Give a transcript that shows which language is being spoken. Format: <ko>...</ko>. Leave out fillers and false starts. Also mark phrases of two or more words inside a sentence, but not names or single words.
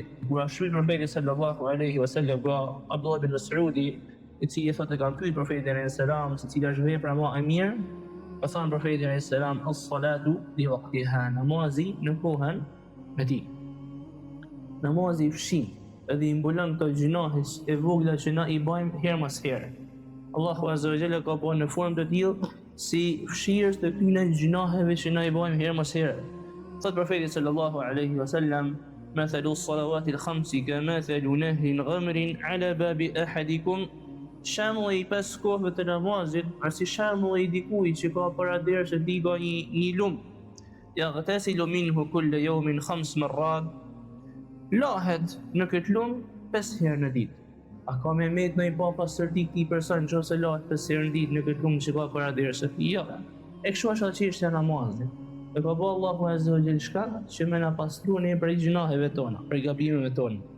<sq>Kur ashtu profeti</sq> <ar>صلى الله عليه وسلم</ar> <sq>nga Abdullah ibn Mas'udi, i cili thotë ka pyet profetin</sq> <ar>عليه السلام</ar> <sq>se cila është vepra më e mirë, ka thënë profeti</sq> <ar>عليه السلام الصلاة لوقتها,</ar> <sq>namazi në kohën e tij. Namazi fshi edhe i mbulon këto gjunahe e vogla që na i bëjmë herë mas here. Allahu</sq> <ar>عز وجل</ar> <sq>ka bërë në formë të tillë si fshirës të këtyre gjunaheve që na i bëjmë herë mas here. Thot profeti</sq> <ar>صلى الله عليه وسلم مثل الصلوات الخمس كمثل نهر غمر على باب أحدكم,</ar> <sq>shembulli i pesë kohëve të namazit është si shembulli i dikujt që ka para derës së tij një lum.</sq> <ar>يغتسل منه كل يوم 5 مرات,</ar> <sq>lahet në këtë lum 5 herë në ditë. A ka me met në i pa pastërti këtij person nëse lahet 5 herë në ditë në këtë lum që ka para derës së tij? Jo. E kështu është atë çështja e namazit. E ka bëllë Allahu</sq> <ar>عز وجل</ar> <sq>shka që me na pastru ne prej gjunaheve tona, prej gabimeve tona.</sq>